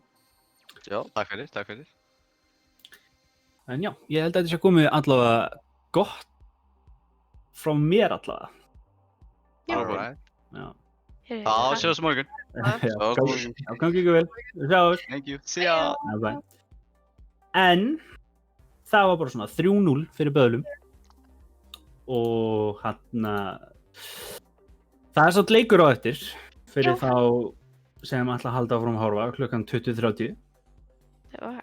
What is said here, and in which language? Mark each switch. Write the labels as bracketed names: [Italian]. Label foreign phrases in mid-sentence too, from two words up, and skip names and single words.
[Icelandic] Já. Takk fyrir, takk fyrir. En já, ég held að þetta sé komið allavega gott frá mér allavega. Já. Alright. Já, Heyrðu, Já, takk. sjáumst á morgun. já, gangi ykkur vel. Við sjáumst. [English] Thank you. See ya. Bye bye. [Icelandic] En það var bara svona 3-0 fyrir Böðlum og hann það er samt leikur á eftir fyrir Já. þá sem ætla að halda áfram að horfa klukkan 20:30 Það var